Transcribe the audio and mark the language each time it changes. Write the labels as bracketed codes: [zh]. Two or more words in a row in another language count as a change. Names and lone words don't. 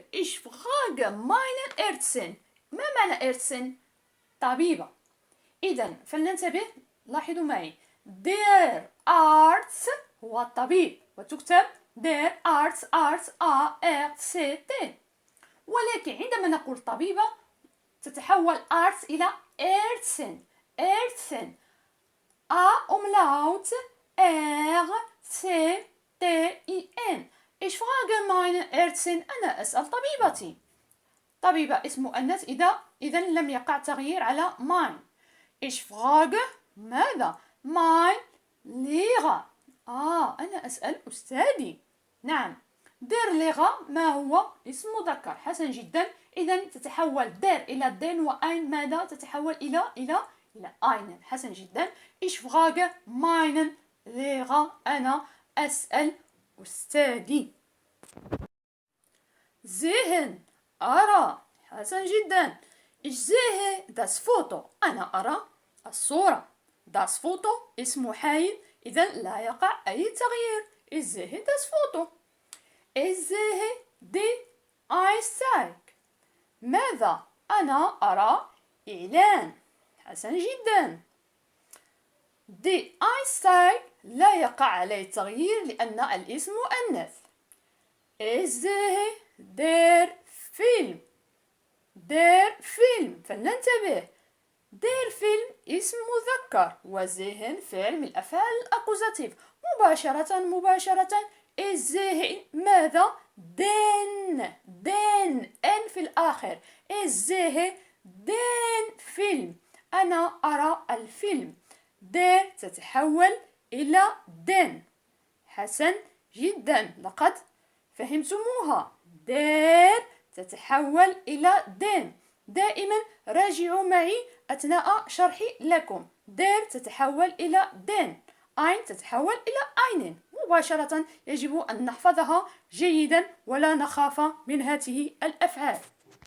[de] ich frage meinen Ärztin [ar] ما معنى [de] Ärztin؟ [ar] طبيبة. إذا فلننتبه لاحظوا معي [de] der Arzt [ar] هو الطبيب وتكتب [de] der Arzt Arzt A R C T [ar] ولكن عندما نقول طبيبة تتحول Arzt إلى [de] Ärztin Ärztin A umlaut R C T I N. ich frage meine Ärztin [ar] أنا أسأل طبيبتي. طبيبة اسم مؤنث إذا لم يقع تغيير على mein. [de] ich frage ماذا؟ mein Lehrer. [ar] أنا أسأل أستاذي. نعم [de] der Lehrer [ar] ما هو اسم مذكر. حسن جدا. إذا تتحول der إلى den وأين ماذا تتحول إلى einen. حسن جدا. [de] ich frage meinen Lehrer [ar] أنا أسأل أستاذي. [de] sehen أرى. [ar] حسن جدا. [de] ich sehe das Foto [ar] أنا أرى الصورة. [de] das Foto [ar] اسم حي إذا لا يقع أي تغيير. [de] ich sehe das Foto. ich sehe die Anzeige. [ar] ماذا؟ أنا أرى إعلان. حسن جدا. [de] die Anzeige [ar] لا يقع عليه تغيير لأن الاسم مؤنث. [de] ich sehe der Film. der Film [ar] فلننتبه [de] der Film [ar] اسم مذكر وذهن فعل من الأفعال الأكوزاتيف. مباشرة الذهن ماذا؟ [de] den n [ar] في الآخر. [de] sehen den Film [ar] أنا أرى الفيلم. der تتحول إلى den. حسن جدا لقد فهمتموها. der تتحول إلى den. دائما راجعوا معي أثناء شرحي لكم. der تتحول إلى den. ein تتحول إلى einen. مباشرة يجب أن نحفظها جيدا ولا نخاف من هذه الأفعال.